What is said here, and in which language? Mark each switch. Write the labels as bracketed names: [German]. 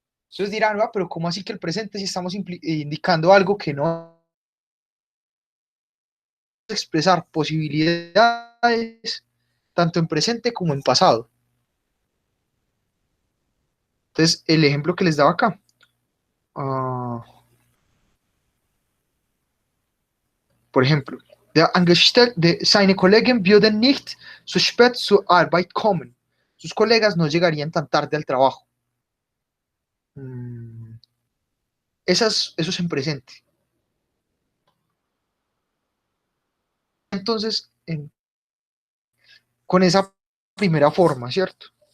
[Spanish] Ustedes dirán, ah, pero ¿cómo así que el presente si estamos indicando algo que no es expresar posibilidades tanto en presente como en pasado? Entonces, el ejemplo que les daba acá. Por ejemplo, [German] der Angestellte, seine Kollegen würden nicht so spät zur Arbeit kommen. [Spanish] Sus colegas no llegarían tan tarde al trabajo. Mm, eso es en presente. Entonces, con esa primera forma, ¿cierto?